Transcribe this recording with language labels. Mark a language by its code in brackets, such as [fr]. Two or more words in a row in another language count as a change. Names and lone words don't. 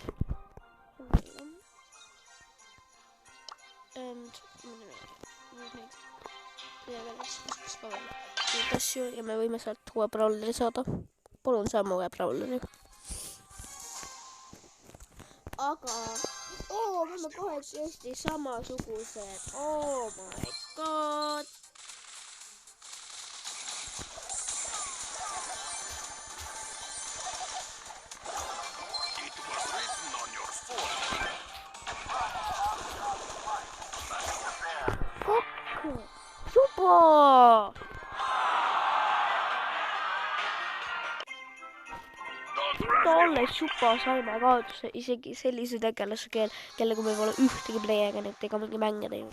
[et] And neid asju ja me võime sealt uue brawleri saada. Palun saame uue brawleri. Aga me oleme kohe tõesti samasugused. [en] Oh my god. It was written on your forehead. [et] Juba! Alles juba saime kaotuse isegi sellise tegelase kellega me pole ühtegi player'it ega mingi mänge teinud.